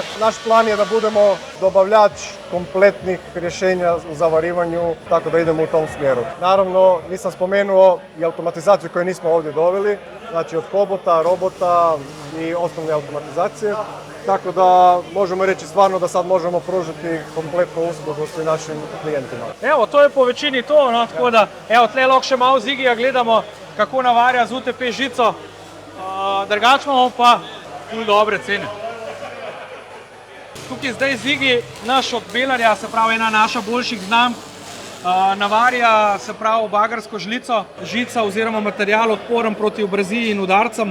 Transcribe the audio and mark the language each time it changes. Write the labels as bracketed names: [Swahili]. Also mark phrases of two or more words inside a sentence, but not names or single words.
[Croatian] Naš plan je da budemo dobavljač kompletnih rješenja u zavarivanju, tako da idemo u tom smjeru. Naravno, nisam spomenuo i automatizaciju koju nismo ovdje doveli, znači od kobota, robota i osnovne automatizacije. Tako da možemo reći stvarno da sad možemo pružiti kompletnu uslugu svim našim klijentima. Evo, [Slovenian] to je po večini to, no, tako da, evo, tle lahko še malo Zigija gledamo, kako navarja z UTP žico. Drugače imamo pa ful dobre cene. Tukaj zdaj Zigi, naš od Belarja, se pravi ena naša boljših znamk, navarja se pravi bagarsko žlico, žica oziroma material odporen proti abraziji in udarcem.